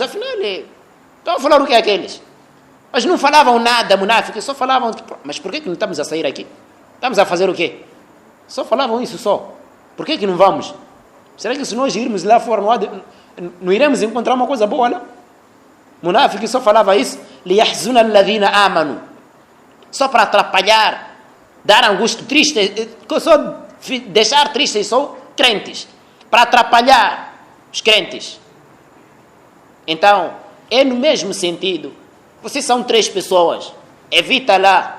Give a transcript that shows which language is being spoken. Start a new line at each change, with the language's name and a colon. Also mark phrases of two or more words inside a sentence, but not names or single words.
Portuguese: Afinal, estão a falar o que é aqueles? Mas não falavam nada, munáficos, só falavam. Mas por que não estamos a sair aqui? Estamos a fazer o quê? Só falavam isso só. Por que não vamos? Será que se nós irmos lá fora, não iremos encontrar uma coisa boa, não? Munáficos só falava isso.
Arabic: لِيَحْزُنَ الَّذِينَ آمَنُوا.
Portuguese: Só para atrapalhar, dar angústia, triste, só deixar tristes só crentes. Para atrapalhar os crentes. Então, é no mesmo sentido. Vocês são 3 pessoas. Evita lá.